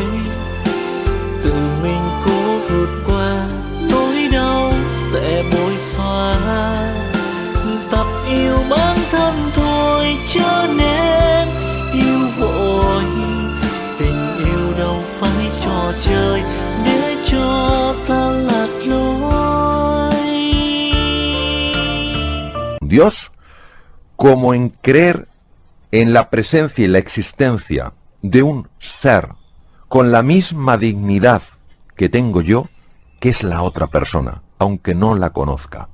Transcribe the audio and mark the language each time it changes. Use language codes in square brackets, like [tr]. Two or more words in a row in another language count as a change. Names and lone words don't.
[vi] Tự mình cố vượt qua nỗi đau sẽ bối xóa. Tập yêu bản thân thôi cho nên yêu vội. Tình yêu đâu phải trò chơi để cho ta lạc lối. [es] Dios, como en creer en la presencia y la existencia de un ser con la misma dignidad que tengo yo, que es la otra persona, aunque no la conozca.